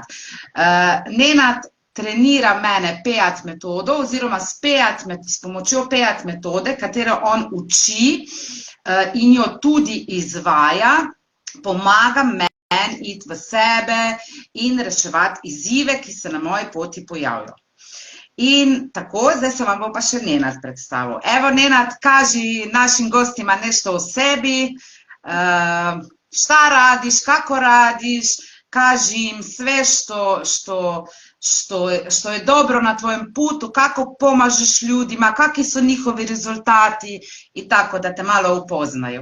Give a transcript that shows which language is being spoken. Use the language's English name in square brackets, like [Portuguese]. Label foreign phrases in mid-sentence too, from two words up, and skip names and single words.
[Slovenian] Nenad trenira mene PEAT metodo oziroma s pomočjo PEAT metode, katero on uči in jo tudi izvaja, pomaga meni iti v sebe in reševati izzive, ki se na moji poti pojavijo. In tako, zdaj se vam bo pa še Nenad predstavil. [Croatian] Evo, Nenad, kaži našim gostima nešto o sebi, šta radiš, kako radiš, kaži im sve što je dobro na tvojem putu, kako pomažeš ljudima, kakvi su njihovi rezultati i tako da te malo upoznaju.